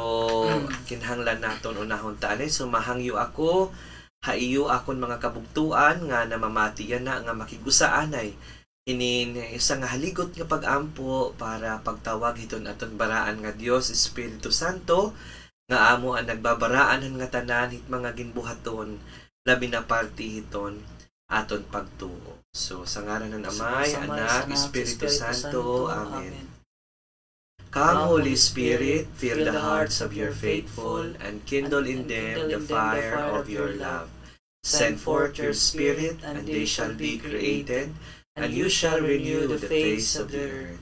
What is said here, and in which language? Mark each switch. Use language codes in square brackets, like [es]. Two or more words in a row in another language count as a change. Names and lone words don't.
[war] kinahanglan naton unahon taanay so mahangyo ako haiyo akon mga kabugtuan nga namamatiyan na nga makigusaanay isang haligot nga pag-ampo para pagtawag hiton aton baraan nga Dios Espiritu Santo nga amo ang nagbabaraan nga tanan hit mga ginbuhaton labi na party hiton aton pagtuo. So sa ngaran ng Amay, Anak, Espiritu Santo. Amen. [en] Come, Holy Spirit, fill the hearts of your faithful, and kindle in them the fire of your love. Send forth your Spirit, and they shall be created, and you shall renew the face of the earth.